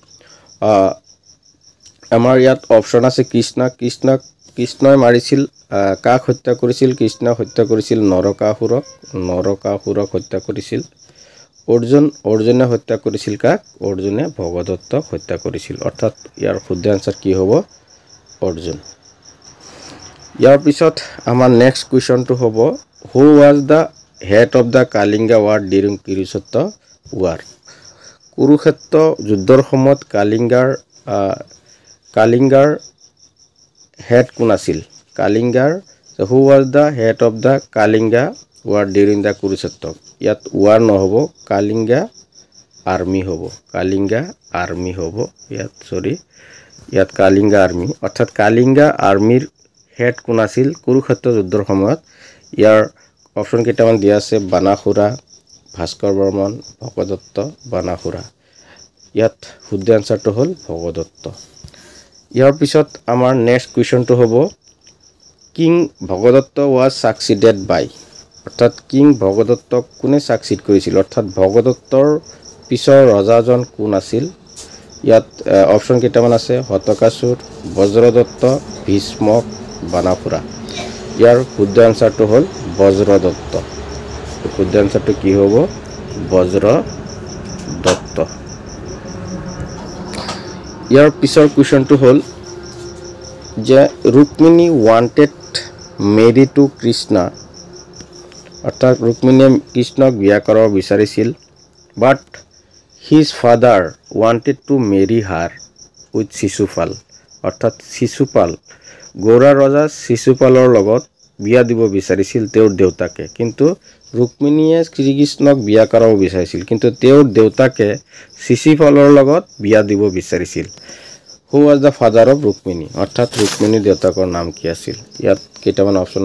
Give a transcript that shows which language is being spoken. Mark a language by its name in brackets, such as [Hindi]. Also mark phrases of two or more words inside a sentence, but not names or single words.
[Assamese] আমাৰ ইয়াত অপচন আছে কৃষ্ণই মাৰিছিল কাক হত্যা কৰিছিল কৃষ্ণক হত্যা কৰিছিল নৰকাসুৰক হত্যা কৰিছিল অৰ্জুনে হত্যা কৰিছিল কাক অৰ্জুনে ভগদত্তক হত্যা কৰিছিল অৰ্থাৎ ইয়াৰ শুদ্ধ আনসাৰ কি হ'ব অৰ্জুন ইয়াৰ পিছত আমাৰ নেক্সট কুৱেশ্যনটো হ'ব [English] who was the head of the Kalinga war during Kurukshetra war [Assamese] কুৰুক্ষেত্ৰ যুদ্ধৰ সময়ত কালিংগাৰ head কোন আছিল [English] who was the head of the Kalinga war during the Kurukshetra [Assamese] ইয়াত war নহব কালিংগা আৰ্মি হ'ব ইয়াত কালিংগা আৰ্মি অৰ্থাৎ কালিংগা আৰ্মিৰ হেড কোন আছিল কুৰুক্ষেত্ৰ যুদ্ধৰ সময়ত ইয়াৰ অপচন কেইটামান দিয়া আছে বানাসুৰা ভাস্কৰ বৰ্মন ভগদত্ত বানাসুৰা ইয়াত শুদ্ধ আনসাৰটো হ'ল ভগদত্ত ইয়াৰ পিছত আমাৰ নেক্সট কুৱেশ্যনটো হ'ব কিং ভগদত্ত [English] was succeeded by [Assamese] অৰ্থাৎ কিং ভগদত্তক কোনে সাকসিড কৰিছিল অৰ্থাৎ ভগদত্তৰ পিছৰ ৰজাজন কোন আছিল ইয়াত অপচন কেইটামান আছে হতকাসুৰ বজ্ৰদত্ত ভীষ্মক বানাসুৰা ইয়াৰ শুদ্ধ আনসাৰটো হ'ল বজ্ৰদত্ত শুদ্ধ আনসাৰটো কি হ'ব বজ্ৰদত্ত ইয়াৰ পিছৰ কুৱেশ্যনটো হ'ল যে ৰুক্মিণী [English] wanted marry to [Assamese] কৃষ্ণ অৰ্থাৎ ৰুক্মিণীয়ে কৃষ্ণক বিয়া কৰাব বিচাৰিছিল [English] but his father wanted to marry her with [Assamese] শিশুপাল অৰ্থাৎ শিশুপাল গৌড়া ৰজা শিশুপালৰ লগত বিয়া দিব বিচাৰিছিল তেওঁৰ দেউতাকে কিন্তু ৰুক্মিণীয়ে শ্ৰীকৃষ্ণক বিয়া কৰাব বিচাৰিছিল কিন্তু তেওঁৰ দেউতাকে শিশুপালৰ লগত বিয়া দিব বিচাৰিছিল [English] who was the father of ৰুক্মিণী [Assamese] অৰ্থাৎ ৰুক্মিণীৰ দেউতাকৰ নাম কি আছিল ইয়াত কেইটামান অপচন